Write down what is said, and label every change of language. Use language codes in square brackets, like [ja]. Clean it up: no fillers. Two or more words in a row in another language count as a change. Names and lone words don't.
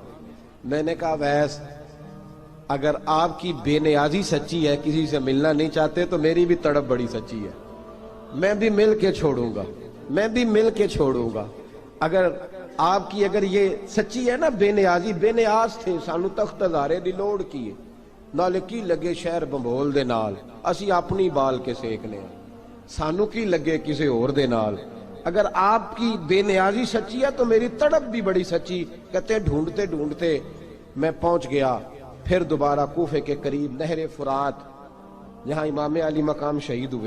[ur] میں نے کہا ویس اگر آپ کی بے نیازی سچی ہے، کسی سے ملنا نہیں چاہتے، تو میری بھی تڑپ بڑی سچی ہے، میں بھی مل کے چھوڑوں گا، میں بھی مل کے چھوڑوں گا۔ اگر آپ کی یہ سچی ہے نا بے نیازی، بے نیاز تھے، [pa] سانو تخت ہزارے دی لوڑ کیے، نالے کی لگے شہر بمبول دے نال، اسی اپنی بال کے سیکنے ہیں، سانو کی لگے کسی اور دے نال۔ [ur] اگر آپ کی بے نیازی سچی ہے تو میری تڑپ بھی بڑی سچی۔ کہتے ہیں ڈھونڈتے ڈھونڈتے میں پہنچ گیا، پھر دوبارہ کوفے کے قریب نہر فرات جہاں امام علی مقام شہید ہوئے۔